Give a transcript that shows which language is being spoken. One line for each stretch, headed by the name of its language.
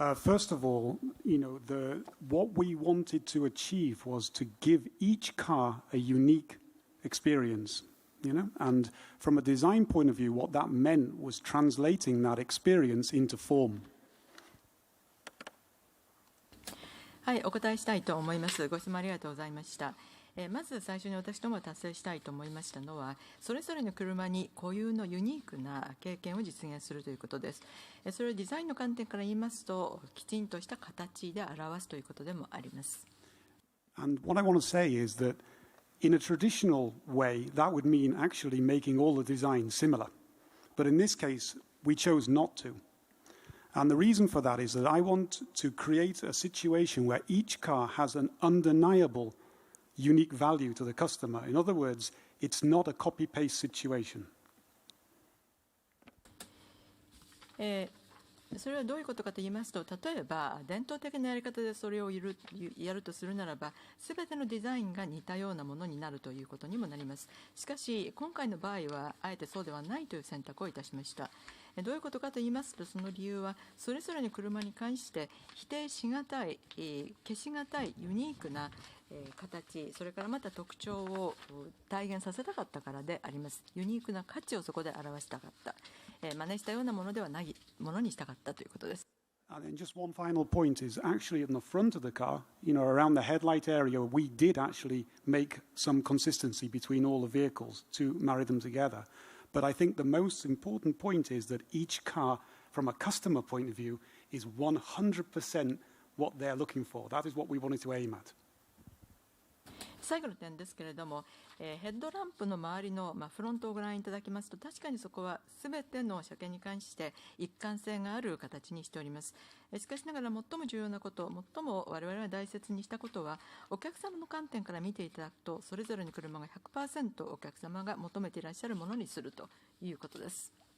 English: First of all, you know, what we wanted to achieve was to give each car a unique experience, you know, and from a design point of view, what that meant was translating that experience into form.
Japanese: はい、お答えしたいと思います。ご質問ありがとうございました。まず最初に私どもが達成したいと思いましたのは、それぞれの車に固有のユニークな経験を実現するということです。それをデザインの観点から言いますと、きちんとした形で表すということでもあります。
English: And what I want to say is that in a traditional way, that would mean actually making all the designs similar. But in this case, we chose not to. And the reason for that is that I want to create a situation where each car has an undeniable unique value to the customer. In other words, it's not a copy-paste situation.
Japanese: それはどういうことかと言いますと、例えば伝統的なやり方でそれをやるとするならば、すべてのデザインが似たようなものになるということにもなります。しかし今回の場合はあえてそうではないという選択をいたしました。どういうことかと言いますと、その理由はそれぞれの車に関して否定しがたい、消しがたいユニークな形、それからまた特徴を体現させたかったからであります。ユニークな価値をそこで表したかった、真似したようなものではないものにしたかったということです。
English: And then just one final point is actually in the front of the car, around the headlight area, we did actually make some consistency between all the vehicles to marry them together. But I think the most important point is that each car, from a customer point of view, is 100% what they're looking for. That is what we wanted to aim at.
Japanese: 最後の点ですけれども、ヘッドランプの周りの、フロントをご覧いただきますと、確かにそこはすべての車検に関して一貫性がある形にしております。しかしながら最も重要なこと、最も我々が大切にしたことは、お客様の観点から見ていただくと、それぞれの車が 100% お客様が求めていらっしゃるものにするということです。